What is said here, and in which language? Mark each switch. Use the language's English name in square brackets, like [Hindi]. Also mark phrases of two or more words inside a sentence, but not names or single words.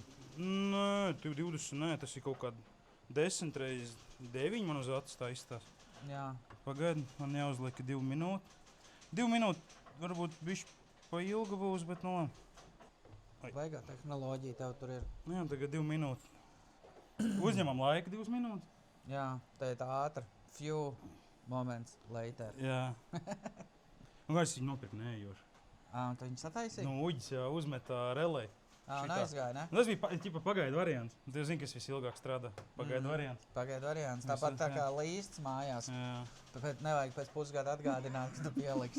[Latvian] Nē, 20, nē, tas ir kaut kād 10 reiz 9 man uz acis tā izstās. Jā. Pagaidi, man jāuzliek 2 minūtes. 2 minūtes varbūt bišķi pa ilgu būs, bet nu labi. Baigā tehnoloģija tev tur ir. Jā, tagad 2 minūtes. Uzņemam laika 2 minūtes. Jā, tā ir tā ātra. [English] Few moments later. [Latvian] Jā. Un kā es viņu nopirku neejoši? Un tu viņu sataisīji? Nu, uģis jā, uzmeta relē. Un aizgāja, ne? Tas bija pagaidu variants. Tu zini, kas visilgāk strādā. Pagaidu variants. Pagaidu variants. Tāpat tā kā līsts mājās. Jā. Tāpēc nevajag pēc pusgada atgādināt, ka tu pieliksi.